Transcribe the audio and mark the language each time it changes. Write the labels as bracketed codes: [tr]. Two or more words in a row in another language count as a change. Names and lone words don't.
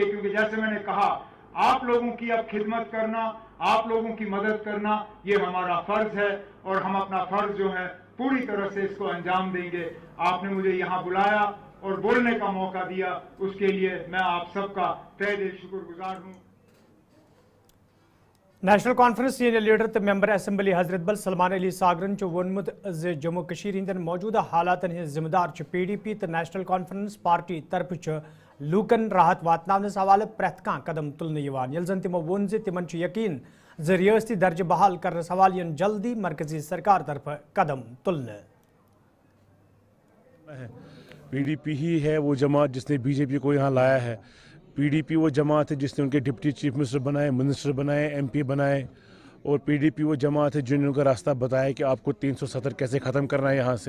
[hi] क्योंकि जैसे मैंने कहा, आप लोगों की अब खिदमत करना, आप लोगों की मदद करना ये हमारा फर्ज है और हम अपना फर्ज जो है पूरी तरह से इसको अंजाम देंगे। आपने मुझे यहाँ बुलाया और बोलने का मौका दिया, उसके लिए मैं आप सबका तहे दिल शुक्रगुजार हूँ। [ks] नेशनल कॉन्फ्रेंस [en] senior leader [ks] तो [en] member assembly [ks] हजरत बल सलमान अली सागरन वोनमुत जम्मू कशीर हिंदन मौजूदा हालातन हज जिम्मेदार PDP तो नेशनल कॉन्फ्रेंस पार्टी तरफ लूकन राहत वातनावनस हवाले प्रेथ कां कदम तुलने यल जन तिमो वोन तिमन यकीन रियासती दर्ज बहाल करनस हवाले जल्दी मरकजी सरकार तरफ कदम तुलने। [hi] PDP ही है वो जमात जिसने BJP को यहाँ लाया है। PDP वो जमात है जिसने उनके [en] deputy chief minister [hi] बनाए, MP बनाए और पीडीपी वो जमात है जिन्होंने उनका रास्ता बताया कि आपको 370 कैसे ख़त्म करना है यहाँ से।